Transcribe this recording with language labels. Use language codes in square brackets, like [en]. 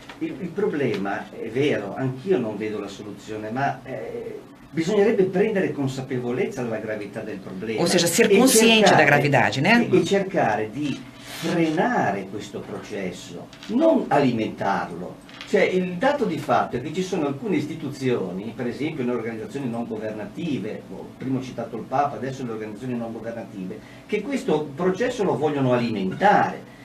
[it] Il problema è vero, anch'io non vedo la soluzione, ma bisognerebbe prendere consapevolezza della gravità del problema. [pt] Ou seja, ser consciente da gravidade, né? [it] E cercare di frenare questo processo, non alimentarlo. Cioè, il dato di fatto è che ci sono alcune istituzioni, per esempio le organizzazioni non governative, prima ho citato il Papa, adesso le organizzazioni non governative, che questo processo lo vogliono alimentare.